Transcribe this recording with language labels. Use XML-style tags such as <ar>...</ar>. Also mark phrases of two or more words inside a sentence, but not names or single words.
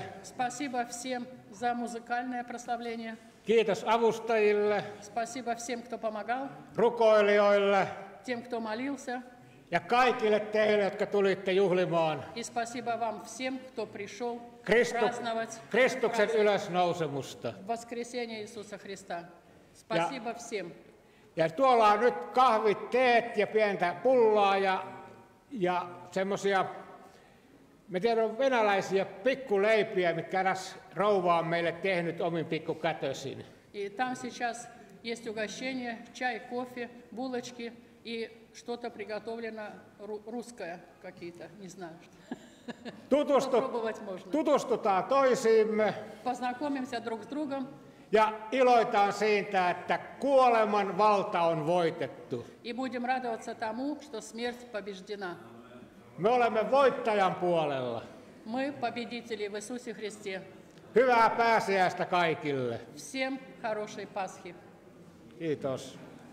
<ru>Спасибо всем за музыкальное прославление.</ru> <fi>Kiitos avustajille,</fi> <ru>Спасибо всем, кто помогал,</ru> <fi>rukoilijoille</fi> <ru>тем, кто молился.</ru> <fi>ja kaikille teille, jotka tulitte juhlimaan</fi> <ru>И спасибо вам всем, кто пришел</ru> <fi>Kristu-</fi> <ru>праздновать</ru> <fi>Kristuksen ylösnousemusta.</fi> <ru>воскресение Иисуса Христа. Спасибо всем.</ru> <fi>Ja tuolla on nyt kahvit, teet ja pientä pullaa ja semmoisia, me tiedän, venäläisiä pikkuleipiä, mitkä eräs rouva on meille tehnyt omin pikkukätösin.</fi> <ru>И там сейчас есть угощение, чай, кофе, булочки и что-то приготовлено русское какие-то, не знаю что. Попробовать можно.</ru> <fi>Tutustutaan toisiimme</fi> <ru>Познакомимся друг с другом</ru> <fi>ja iloitaan siitä, että kuoleman valta on voitettu.</fi> <ru>и будем радоваться тому, что смерть побеждена.</ru> <fi>Me olemme voittajan puolella.</fi> <ru>Мы победители в Иисусе Христе.</ru> <fi>Hyvää pääsiäistä kaikille.</fi> <ru>Всем хорошей Пасхи.</ru> <fi>Kiitos.</fi>